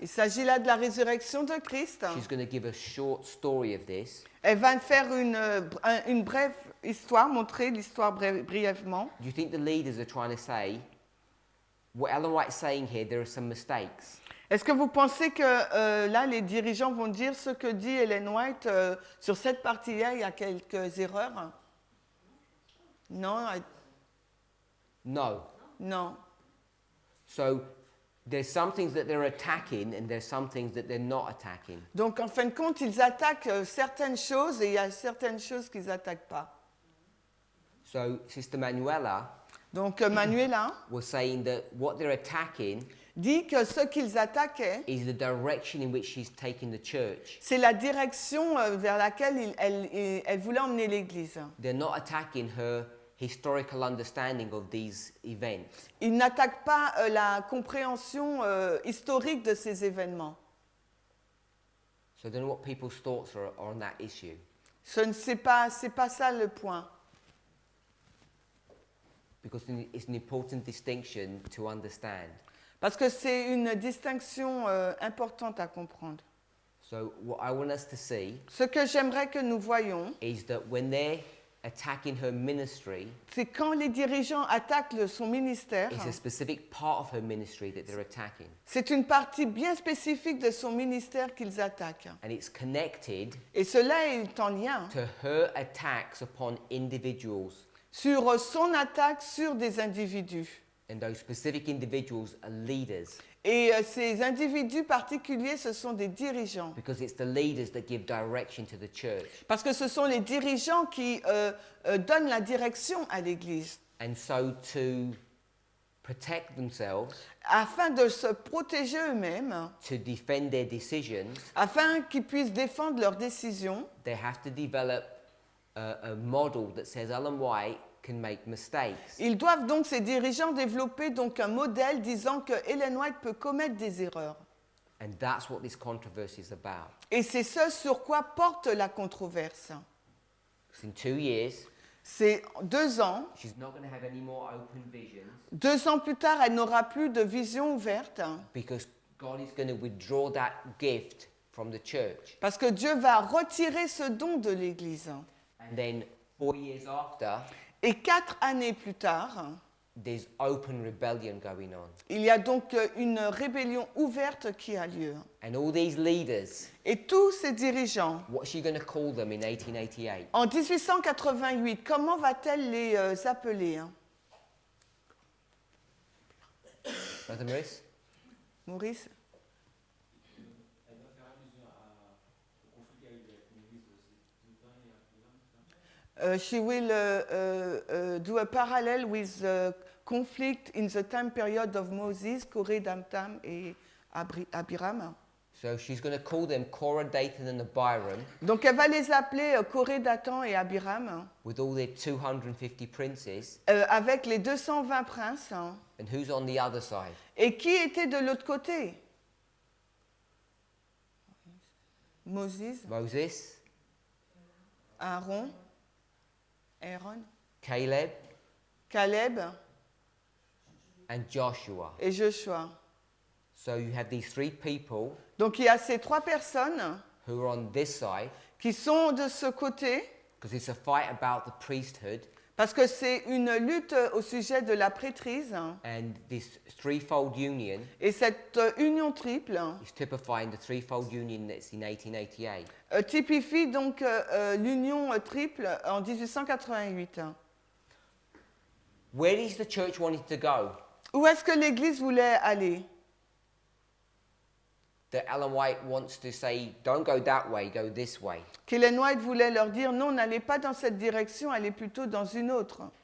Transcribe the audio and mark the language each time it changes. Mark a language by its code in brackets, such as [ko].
[fr] Il s'agit là de la résurrection de Christ. [en] She's going to give a short story of this. [fr] Elle va faire une brève histoire, montrer l'histoire brièvement. [en] Do you think the leaders are trying to say, what Ellen White's saying here, there are some mistakes? [fr] Est-ce que vous pensez que là, les dirigeants vont dire ce que dit Ellen White sur cette partie-là, il y a quelques erreurs? Non, [en] No. [fr] non. [en] So there's some things that they're attacking and there's some things that they're not attacking. [fr] Donc en fin de compte, ils attaquent certaines choses et il y a certaines choses qu'ils n'attaquent pas. [en] So Sister Manuela [fr] Donc Manuela [en] was saying that what they're attacking [fr] dit que ce qu'ils attaquaient, [en] is the direction in which she's taking the church. [fr] c'est la direction vers laquelle elle voulait emmener l'Église. [en] They're not attacking her historical understanding of these events. [fr] Ils n'attaquent pas la compréhension historique de ces événements. [en] So I don't know what people's thoughts are on that issue. [fr] C'est pas ça le point. [en] Because it's an important distinction to understand. [fr] Parce que c'est une distinction importante à comprendre. [en] So what I want us to see [fr] Ce que j'aimerais que nous voyions, [en] is that when they're attacking her ministry, [fr] c'est quand les dirigeants attaquent son ministère, [en] it's a specific part of her ministry that they're attacking. [fr] c'est une partie bien spécifique de son ministère qu'ils attaquent. [en] And it's connected [fr] Et cela est en lien [en] to her attacks upon individuals. [fr] sur son attaque sur des individus. [en] And those specific individuals are leaders. [fr] Et ces individus particuliers, ce sont des dirigeants. [en] Because it's the leaders that give direction to the church. [fr] Parce que ce sont les dirigeants qui donnent la direction à l'Église. [en] And so to protect themselves, [fr] afin de se protéger eux-mêmes, [en] to defend their decisions, [fr] afin qu'ils puissent défendre leurs décisions, [en] they have to develop a model that says Ellen White can make mistakes. [fr] ils doivent donc, ces dirigeants, développer donc un modèle disant que Ellen White peut commettre des erreurs. [en] And that's what this controversy is about. [fr] Et c'est ce sur quoi porte la controverse. [en] Because in 2 years, [fr] C'est 2 ans. [en] she's not going to have any more open visions [fr] 2 ans plus tard, elle n'aura plus de vision ouverte [en] because God is going to withdraw that gift from the church. [fr] parce que Dieu va retirer ce don de l'Église. [en] And then 4 years after, [fr] Et 4 années plus tard, [en] there's open rebellion going on. [fr] il y a donc une rébellion ouverte qui a lieu. [en] And all these leaders, [fr] Et tous ces dirigeants, [en] what's she going to call them in 1888? [fr] en 1888, comment va-t-elle les appeler, hein? [en] Brother Maurice? [fr] Maurice? Elle doit faire allusion au conflit qu'il y a eu avec l'Église aussi. [en] She will do a parallel with the conflict in the time period of Moses, Corée, Damtam et Abiram. So she's going to call them Korah, Dathan and Abiram [fr] Donc elle va les appeler Corée, Dathan et Abiram, [en] with all their 250 princes. [fr] avec les 220 princes. Hein. [en] And who's on the other side? [fr] Et qui était de l'autre côté? [en] Moses, [fr] Moses, [en] Aaron, Caleb [fr] Caleb [en] and Joshua. [fr] et Joshua. [en] So you have these 3 people [fr] Donc il y a ces 3 personnes [en] who are on this side [fr] qui sont de ce côté [en] because it's a fight about the priesthood [fr] parce que c'est une lutte au sujet de la prêtrise. [en] and this threefold union [fr] Et cette union triple [en] is typifying the threefold union that's in 1888. [fr] typifie donc l'union triple en 1888. [en] Where is the church wanting to go? [fr] Où est-ce que l'Église voulait aller? [en] That Ellen White wants to say, don't go that way, go this way. [fr] Qu'Ellen White voulait leur dire non, n'allez pas dans cette direction, allez plutôt dans une autre.